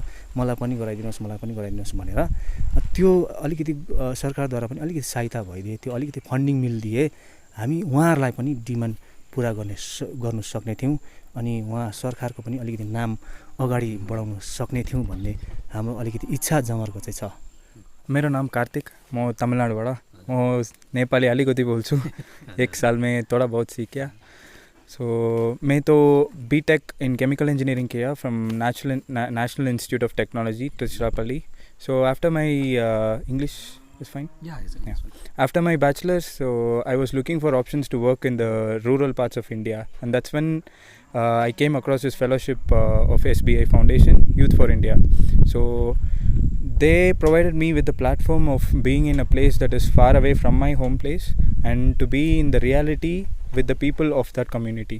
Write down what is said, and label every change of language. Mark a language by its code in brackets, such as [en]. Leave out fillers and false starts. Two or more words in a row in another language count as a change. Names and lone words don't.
[ne] मलाई पनि गराइदिनुहोस्, मलाई पनि गराइदिनुहोस् भनेर त्यो अलिकति सरकारद्वारा पनि अलिकति सहायता भइदिए, त्यो अलिकति फन्डिङ मिलिदिए हामी उहाँहरूलाई पनि डिमान्ड पुरा गर्नु सक्ने थियौँ। अनि उहाँ सरकारको पनि अलिकति नाम अगाडि बढाउन सक्ने थियौँ भन्ने हाम्रो अलिकति इच्छा जमर्को चाहिँ छ। मेरो नाम कार्तिक, म तमिलनाडुबाट। म नेपाली अलिकति बोल्छु, [hi] 1 साल में थोड़ा बहुत सीख गया। सो मैं तो [en] BTech in chemical engineering [hi] किया [en] from National Institute of Technology Tiruchirappalli. so after my English is fine? Yeah. After my bachelor's, so I was looking for options to work in the rural parts of India, and that's when I came across this fellowship of SBI Foundation, Youth for India. So they provided me with the platform of being in a place that is far away from my home place and to be in the reality with the people of that community.